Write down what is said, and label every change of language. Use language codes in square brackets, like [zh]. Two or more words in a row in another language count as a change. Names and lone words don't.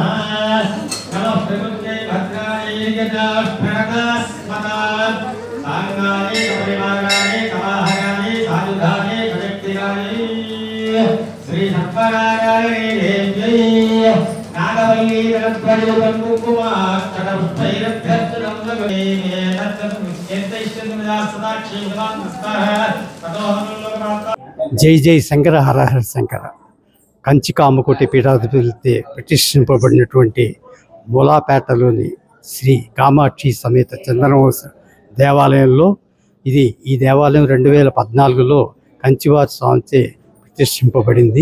[sa] नमः प्रकृत्यै भद्रायै यजाः प्रणतास्मदा सांगायै सपरिवारायै सवाहकायै सायुधायै सशक्तिकायै श्री सत्परागायै देव्यै नागवल्ली दलद्वयुतं कुङ्कुमाक्षरपुष्पैरभ्यर्चितं [te] జై జై శంకర హర హర శంకర. కంచి కామకోటి పీఠాధిపతి ప్రతిష్ఠింపబడినటువంటి మూలాపేటలోని శ్రీ కామాక్షి సమేత చంద్రవంశ దేవాలయంలో ఈ దేవాలయం 2014లో కంచివారి స్వామిచే ప్రతిష్ఠింపబడింది.